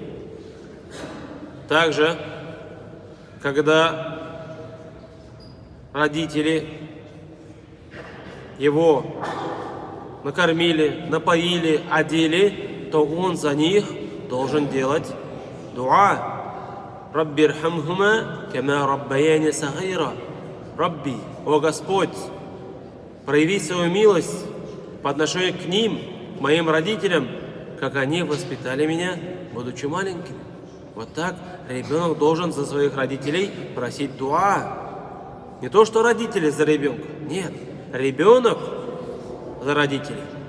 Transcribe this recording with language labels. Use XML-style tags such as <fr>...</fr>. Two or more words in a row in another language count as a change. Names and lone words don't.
<ru>Также, когда родители его накормили, напоили, одели, то он за них должен делать дуа.</ru> <ar>رب ارحمهما كما ربياني صغيرا.</ar> <ru>Рабби, о Господь, прояви свою милость по отношению к ним, к моим родителям, как они воспитали меня, будучи маленьким. Вот так ребенок должен за своих родителей просить дуа. Не то, что родители за ребенка. Нет, ребенок за родителей.</ru>